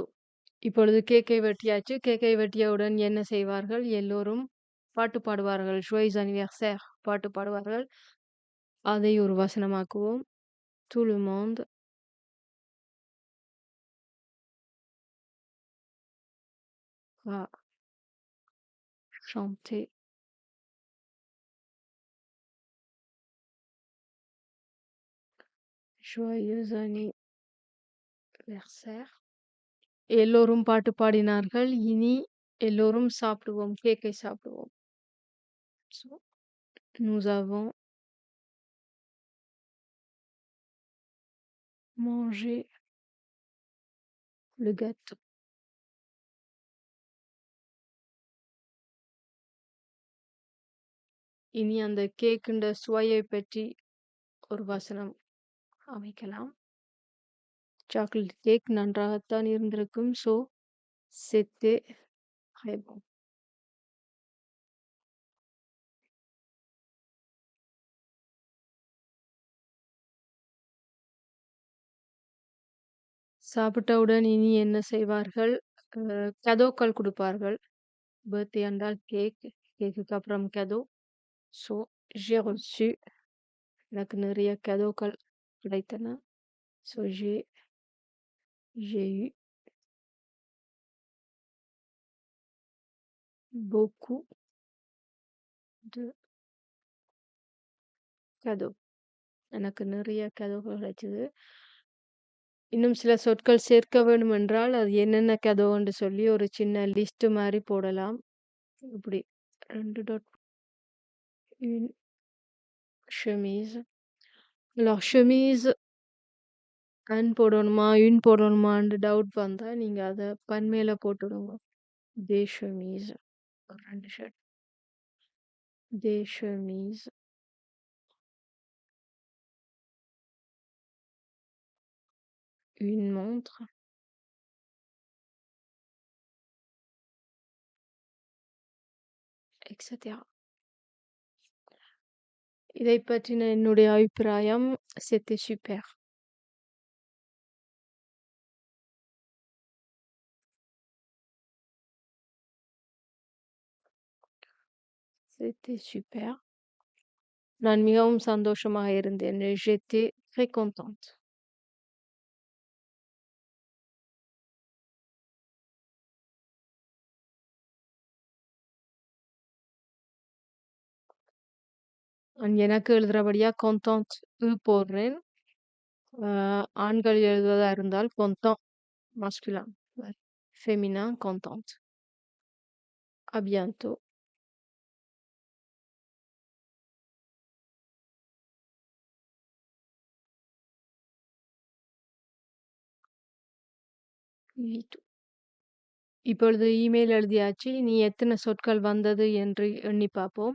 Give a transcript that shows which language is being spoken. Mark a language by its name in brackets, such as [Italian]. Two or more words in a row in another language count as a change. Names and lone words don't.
[Tamil] இப்பொழுது கேக்கை வெட்டியாச்சு. கேக்கை வெட்டியவுடன் என்ன செய்வார்கள்? எல்லோரும் பாட்டு பாடுவார்கள். [French] joyeux anniversaire [Tamil] பாட்டு பாடுவார்கள். அதை ஒரு வசனமாக்குவோம். [French] tout le monde va chanter joyeux anniversaire. [Tamil] எல்லோரும் பாட்டு பாடினார்கள். இனி எல்லோரும் சாப்பிடுவோம். கேக்கை சாப்பிடுவோம். [French] So, nous avons mangé le gâteau. [Tamil] இனி அந்த கேக்குண்ட சுவையை பற்றி ஒரு வசனம் அமைக்கலாம். சாக்லேட் கேக் நன்றாகத்தான் இருந்திருக்கும். [French] ஸோ c'était très bon. [Tamil] சாப்பிட்டவுடன் இனி என்ன செய்வார்கள்? கதோக்கள் கொடுப்பார்கள். பர்த்டே என்றால் கேக். கேக்குக்கு அப்புறம் கதோ. ஸோ [French] j'ai reçu [Tamil] எனக்கு நிறைய கதவுகள் கிடைத்தன. [French] ஸோ j'ai eu beaucoup de cadeaux. [Tamil] எனக்கு நிறைய கதவுகள் கிடைச்சது. இன்னும் சில சொற்கள் சேர்க்க வேண்டுமென்றால், அது என்னென்ன கதவுன்னு சொல்லி ஒரு சின்ன லிஸ்ட் மாரி போடலாம். இப்படி 2 டாட் [French] une chemise. Alors chemise [Tamil] அன் போடணுமா, இன் போடணுமான்னு டவுட் வந்தா, நீங்க அத பன்மையில போட்டுடுங்க. [French] des chemises. [Tamil] ஒரு 2 ஷர்ட். [French] des chemises. une montre. எக்ஸெட்ரா. [Tamil] இதைப் பற்றின என்னுடைய அபிப்பிராயம் [French] c'était super. c'était super. [Tamil] நான் மிகவும் சந்தோஷமாக இருந்தேன். [French] j'étais très contente. [Tamil] நான் எனக்கு எழுதுறபடியா contente போடுறேன். ஆண்கள் எழுதுவதா இருந்தால் [French] content masculin. féminin contente. À bientôt. Vito. [Tamil] இப்பொழுது இமெயில் எழுதியாச்சு. இனி எத்தனை சொற்கள் வந்தது என்று எண்ணி பார்ப்போம்.